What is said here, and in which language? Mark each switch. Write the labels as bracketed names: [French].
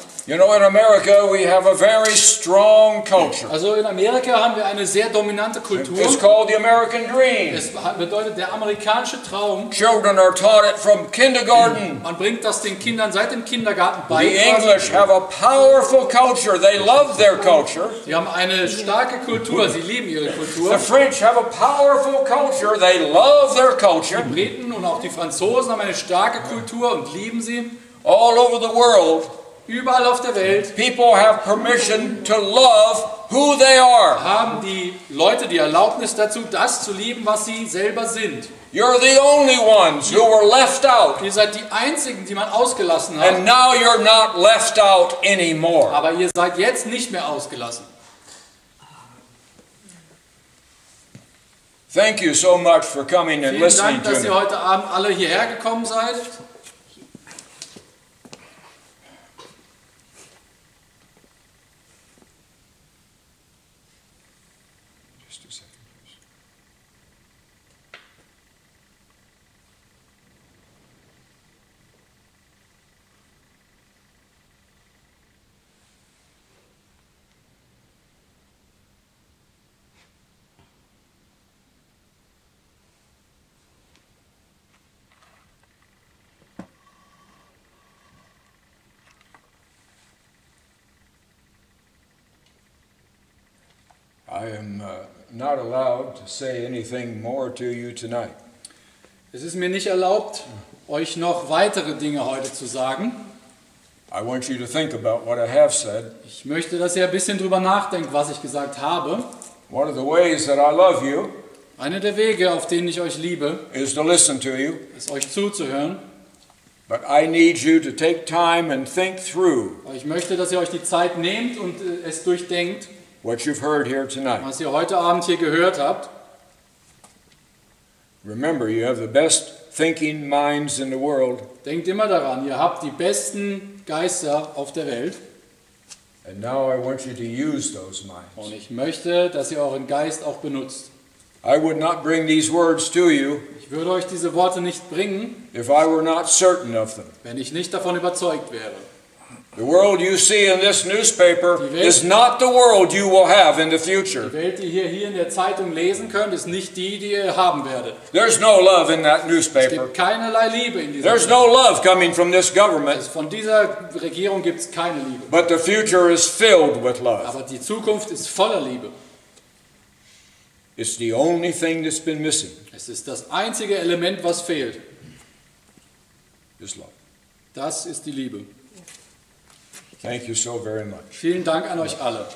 [English] You know, in America we have a very strong culture. [German] Also in Amerika haben wir eine sehr dominante Kultur. [English] It's called the American dream. [German] Es bedeutet der amerikanische Traum. [English] Children are taught it from kindergarten. [German] Man bringt das den Kindern seit dem Kindergarten bei. [English] The English have a powerful culture. They love their culture. [German] Sie haben eine starke Kultur. Sie lieben ihre Kultur. [English] The French have a powerful culture. They love their culture. [German] Die Briten und auch die Franzosen haben eine starke Kultur und lieben sie. [English] All over the world. [German] Überall auf der Welt [English] people have permission to love who they are. [German] Haben die Leute die Erlaubnis dazu, das zu lieben, was sie selber sind. [English] You're the only ones who were left out. [German] Ihr seid die einzigen, die man ausgelassen hat. [English] And now you're not left out anymore. [German] Aber ihr seid jetzt nicht mehr ausgelassen. [English] Thank you so much for coming and listening [German] Vielen Dank, [English] to [German] dass [English] me. [German] ihr heute Abend alle hierher gekommen seid. [English] I am not allowed to say anything more to you tonight. [German] Es ist mir nicht erlaubt, euch noch weitere Dinge heute zu sagen. [English] I want you to think about what I have said. [German] Ich möchte, dass ihr ein bisschen drüber nachdenkt, was ich gesagt habe. [English] One of the ways that I love you [German] Einer der Wege, auf denen ich euch liebe, [English] is to listen to you. [German] ist euch zuzuhören. [English] But I need you to take time and think through [German] Aber ich möchte, dass ihr euch die Zeit nehmt und es durchdenkt, [English] what you've heard here tonight. [German] was ihr heute Abend hier gehört habt. [English] Remember, you have the best thinking minds in the world. [German] Denkt immer daran, ihr habt die besten Geister auf der Welt. [English] And now I want you to use those minds. [German] Und ich möchte, dass ihr euren Geist auch benutzt. [English] I would not bring these words to you [German] Ich würde euch diese Worte nicht bringen, [English] if I were not certain of them. [German] wenn ich nicht davon überzeugt wäre. [English] The world you see in this newspaper is not the world you will have in the future. [German] Die Welt, die ihr hier in der Zeitung lesen könnt, ist nicht die, die ihr haben werdet. [English] There's no love in that [German] Es [English] newspaper. [German] gibt keinerlei Liebe in dieser [English] There's [German] Welt. [English] no love coming from this government. [German] Von dieser Regierung gibt es keine Liebe. [English] But the future is filled with love. [German] Aber die Zukunft ist voller Liebe. [English] It's the only thing that's been missing [German] Es ist das einzige Element, was fehlt. [English] is love. [German] Das ist die Liebe. [English] Thank you so very much. [German] Vielen Dank an euch alle.